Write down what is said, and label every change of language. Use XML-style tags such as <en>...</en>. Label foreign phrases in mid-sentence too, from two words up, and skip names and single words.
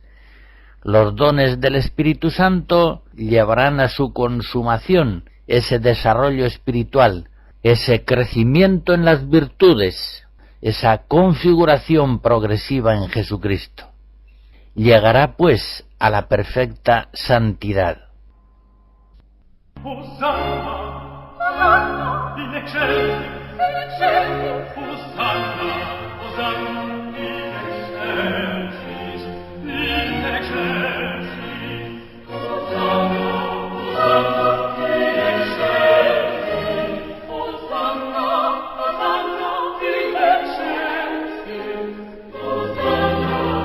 <es>Los dones del Espíritu Santo llevarán a su consumación ese desarrollo espiritual, ese crecimiento en las virtudes, esa configuración progresiva en Jesucristo. Llegará, pues, a la perfecta santidad.</es> <la>Hosanna, Hosanna, in excelsis, Hosanna, Hosanna, in excelsis, Hosanna, Hosanna, in excelsis, Hosanna, Hosanna, in excelsis, Hosanna,</la>